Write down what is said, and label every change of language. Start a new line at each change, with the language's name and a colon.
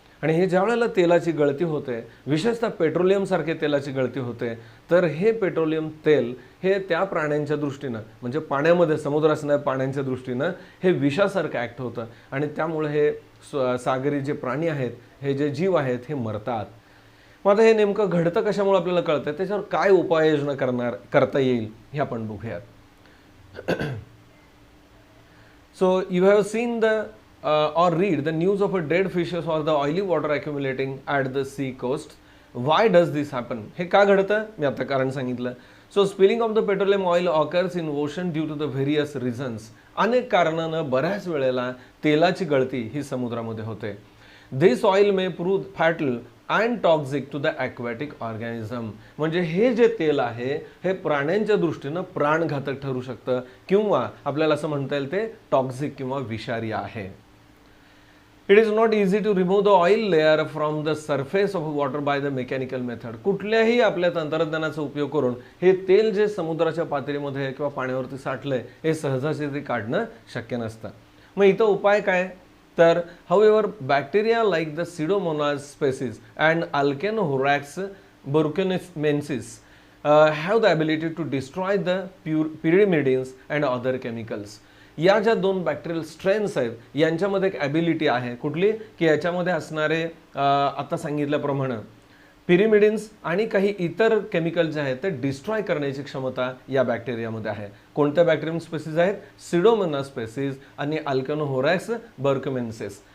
Marathi: आणि हे ज्या वेळेला तेलाची गळती होते, विशेषतः पेट्रोलियम सारखे तेलाची गळती होते, तर हे पेट्रोलियम तेल हे त्या प्राण्यांच्या दृष्टीनं, म्हणजे पाण्यामध्ये समुद्र असणाऱ्या प्राण्यांच्या दृष्टीनं हे विषासारखं ॲक्ट होतं आणि त्यामुळे हे सागरी जे प्राणी आहेत, हे जे जीव आहेत हे मरतात. मग आता हे नेमकं घडतं कशामुळे आपल्याला कळतं, त्याच्यावर काय उपाययोजना करता येईल हे आपण बघूयात.
English: So you have seen the or read the news of a dead fishes or the oily water accumulating at the sea coast. Why does this happen?
Marathi: हे का घडतं? मी आता कारण सांगितलं.
English: So spilling of the petroleum oil occurs in ocean due to the various reasons.
Marathi: अनेक कारणानं बऱ्याच वेळेला तेलाची गळती ही समुद्रामध्ये होते.
English: This oil may prove fatal and toxic to the aquatic organism.
Marathi: म्हणजे हे जे तेल आहे हे प्राण्यांच्या दृष्टीनं प्राणघातक ठरू शकतं किंवा आपल्याला असं म्हणता येईल ते टॉक्सिक किंवा विषारी आहे.
English: It is not easy to remove the oil layer from the surface of water by the mechanical method.
Marathi: कुठल्याही आपल्या तंत्रज्ञानाचा उपयोग करून हे तेल जे समुद्राच्या पातळीमध्ये किंवा पाण्यावरती साठलंय हे सहजासहजी काढणं शक्य नसतं. मग इथं उपाय काय?
English: तर however bacteria like the Pseudomonas species and Alcanohorax burkinamensis have the ability to destroy the pyrimidines and other chemicals.
Marathi: या ज्या 2 बॅक्टेरियल स्ट्रेन्स आहेत यांच्यामध्ये एक ॲबिलिटी आहे. कुठली? की याच्यामध्ये असणारे आता सांगितल्याप्रमाणे पिरिमिडिन्स आणि काही इतर केमिकल जे आहेत ते डिस्ट्रॉय करण्याची क्षमता या बॅक्टेरियामध्ये आहे. कोणत्या बॅक्टेरियम स्पेसीज आहेत? सिडोमोनास स्पेसीज आणि अल्कॅनोहोरॅक्स बर्कमेन्सिस.